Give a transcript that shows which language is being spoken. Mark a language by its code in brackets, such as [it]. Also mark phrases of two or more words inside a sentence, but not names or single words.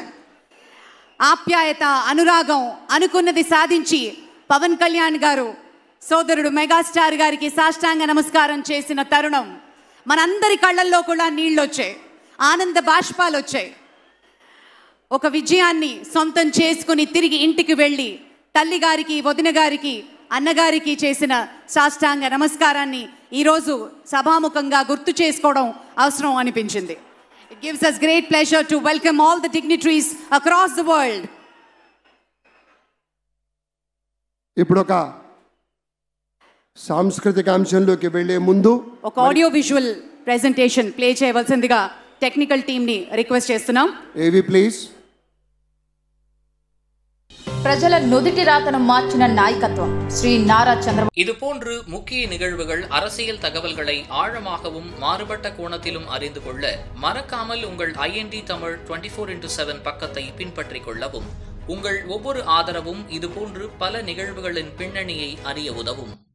[te] ఆప్యాయత, అనురాగం, అనుకున్నది సాధించి పవన్ కళ్యాణ్ గారు సోదరుడు మెగాస్టార్ గారికి సాష్టాంగ నమస్కారం చేసిన తరుణం మనందరి కళ్ళల్లో కూడా నీళ్ళు వచ్చాయి, ఆనంద బాష్పాలు వచ్చాయి. ఒక విజయాన్ని సొంతం చేసుకుని తిరిగి ఇంటికి వెళ్ళి తల్లి గారికి, వదిన గారికి, అన్నగారికి చేసిన సాష్టాంగ నమస్కారాన్ని ఈరోజు సభాముఖంగా గుర్తు చేసుకోవడం అవసరం అనిపించింది. [en] It gives us great pleasure to welcome all the dignitaries across the world. [te] ఇప్పుడు ఒక సాంస్కృతిక అంశంలోకి వెళ్ళే ముందు ఒక [en] audio visual presentation play [te] చేయవలసిందిగా [en] technical team [te] ని రిక్వెస్ట్ చేస్తున్నాం. [en] AV please. [te] ప్రజల నుదిటి రాతను మార్చిన నాయకత్వం శ్రీ నారా చంద్రబాబు. [ta] இதுபோன்று முக்கிய நிகழ்வுகள், அரசியல் தகவல்களை ஆழமாகவும் மாறுபட்ட கோணத்திலும் அறிந்து கொள்ள மறக்காமல் உங்கள் IND தமிழ் 24x7 பக்கத்தை பின்பற்றிக் கொள்ளவும். உங்கள் ஒவ்வொரு ஆதரவும் இதுபோன்று பல நிகழ்வுகளின் பின்னணியை அறிய உதவும்.